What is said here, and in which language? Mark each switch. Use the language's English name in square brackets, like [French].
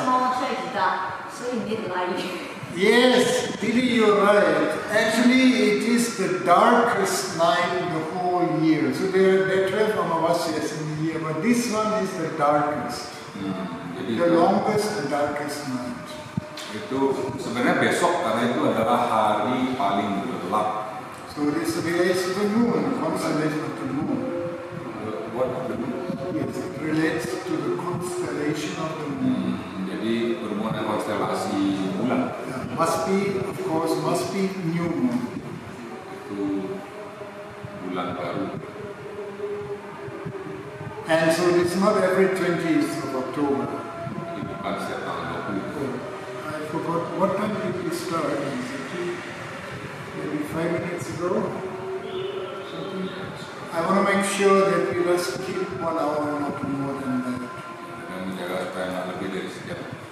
[English] Amavasya is dark, so you need light. Yes, Didi, you're right. Actually, it is the darkest night in the whole year. So there are 12 Amavasyas in the year, but this one is the darkest. [Indonesian] Jadi [English] The longest and darkest night. [Indonesian] itu sebenarnya besok karena itu adalah hari paling gelap. [English] So this relates to the moon, constellation of the moon. What the moon? Yes, it relates to the constellation of the moon. [Indonesian] Jadi berhubungan dengan konstelasi bulan. [English] Yeah, must be new moon. [Indonesian] Itu bulan baru. [English] And so it's not every 20th of October. [Indonesian] Jadi bukan setiap tanggal 20. [English] I forgot what time did we start? Maybe 5 minutes ago. Something. I want to make sure that we just keep 1 hour, not more than that. [Indonesian] Dan menjaga supaya nggak lebih dari sejam.